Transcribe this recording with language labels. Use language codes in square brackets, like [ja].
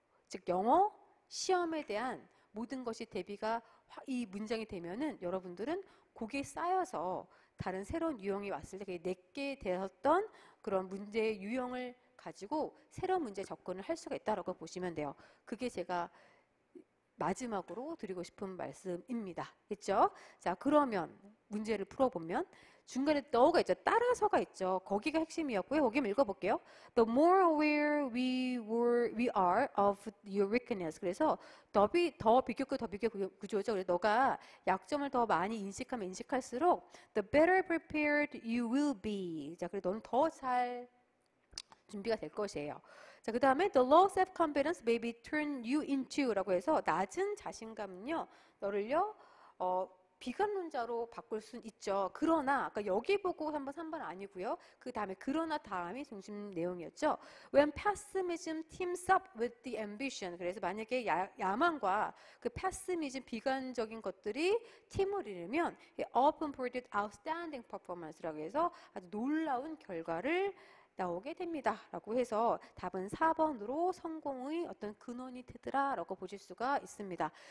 [ko] 즉 영어 시험에 대한 모든 것이 대비가 이 문장이 되면은 여러분들은 그게 쌓여서 다른 새로운 유형이 왔을 때 내게 되었던 그런 문제의 유형을 가지고 새로운 문제에 접근을 할 수가 있다라고 보시면 돼요. 그게 제가 마지막으로 드리고 싶은 말씀입니다. 됐죠? 자, 그러면 문제를 풀어보면 중간에 너가 있죠. 따라서가 있죠. 거기가 핵심이었고요. 거기 한번 읽어볼게요. [en] The more aware we are of your weakness. [ko] 그래서 더 비교급 구조죠. 그래서 너가 약점을 더 많이 인식하면 인식할수록 [en] the better prepared you will be. [ko] 자, 그래서 너는 더 잘 준비가 될 것이에요. 자, 그 다음에 [en] the low self-confidence may be turn you into [ko] 라고 해서 낮은 자신감은요, 너를요, 비관론자로 바꿀 순 있죠. 그러나, 아까 여기 보고 한번 3번 아니고요. 그 다음에 그러나 다음이 중심 내용이었죠. [en] When pessimism teams up with the ambition. [ko] 그래서 만약에 야망과 그 pessimism, 비관적인 것들이 팀을 이루면 [en] often produced outstanding performance [ko] 라고 해서 아주 놀라운 결과를 나오게 됩니다. 라고 해서 답은 4번으로 성공의 어떤 근원이 되더라 라고 보실 수가 있습니다.